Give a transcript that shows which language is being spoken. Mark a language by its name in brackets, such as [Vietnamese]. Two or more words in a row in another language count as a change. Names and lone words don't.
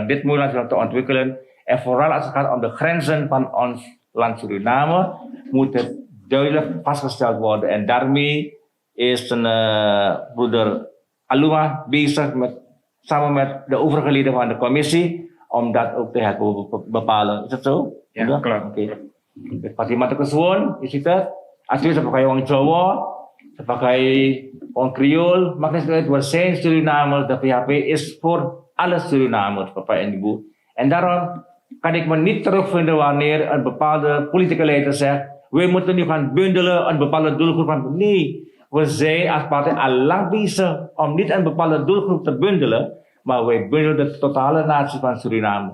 [Dutch] Dit mooie land Suriname te ontwikkelen. En vooral als het gaat om de grenzen van ons land Suriname, moet het duidelijk vastgesteld worden. En daarmee is broeder Aluma bezig samen met de overige leden van de commissie om dat ook te helpen bepalen. Is dat zo? Ja, klopt. Oké. Fatima Tekesuwon, is het? [Indonesian] Asli sebagai orang Jawa, sebagai orang Kriol, [Dutch] maakt niet uit, we zijn Surinamers. De VHP is voor alle Surinamers, papa en ibu. En daarom kan ik me niet terugvinden wanneer een bepaalde politieke leider zegt, we moeten nu gaan bundelen een bepaalde doelgroep van. Nee, we zijn als partij al lang bezig om niet een bepaalde doelgroep te bundelen, maar wij bundelen de totale natie van Suriname.